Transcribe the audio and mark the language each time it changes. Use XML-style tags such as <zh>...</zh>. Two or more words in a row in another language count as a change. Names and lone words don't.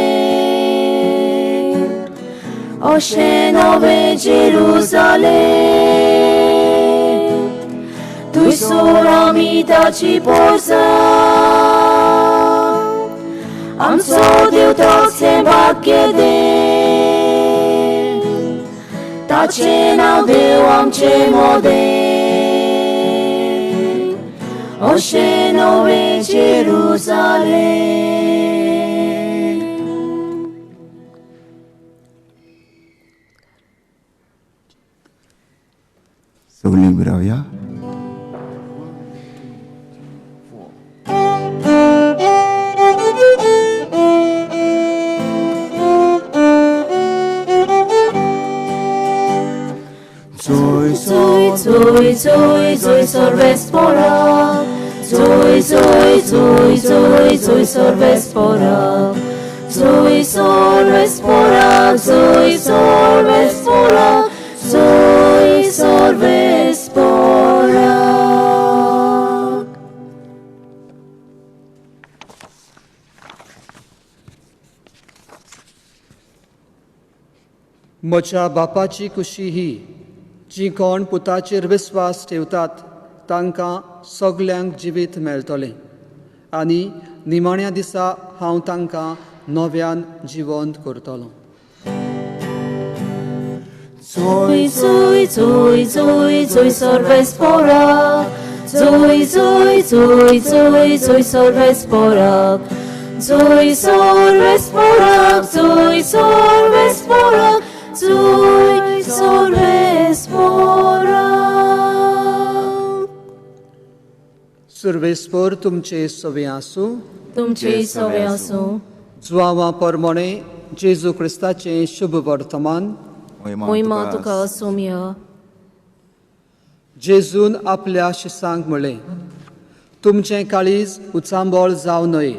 <kok>अशें नवें जेरुसालेम थंयसर आमी ताची पोरसां आमचो देव तोच हें भाग्य दे ताचे नांव देव आमचे मोदें अशें नवें जेरुसालेम सगळीं उबी रावया. Zoi, zoi, zoi, sorvespora. Zoi, zoi, zoi, zoi, zoi, sorvespora. Zoi, sorvespora, zoi, sorvespora, zoi, sorvespora. म्हज्या बापाची कुशी ही जी कोण पुताचेर विस्वास ठेवतात तांकां सगल्यांक जिवीत मेळटलें आनी निमाण्या दिसा हांव तांकां नव्यान जिवंत करतलों. Zoi, zoi, zoi, zoi, zoi, sorvespora. Zoi, zoi, zoi, zoi, zoi, sorvespora. Zoi, sorvespora, zoi, sorvespora, zoi, sorvespora. सर्वेस्पर तुमचे सवे आसूं. तुमचे सवे आसूं. जुआंवा परमणे जेजू क्रिस्ताचें शुभ वर्तमान. मोहिमा तुका सोम्य. जेजून आपल्या शिसांक म्हणलें, तुमचें काळीज उचांबळ जावं न्हय.</kok>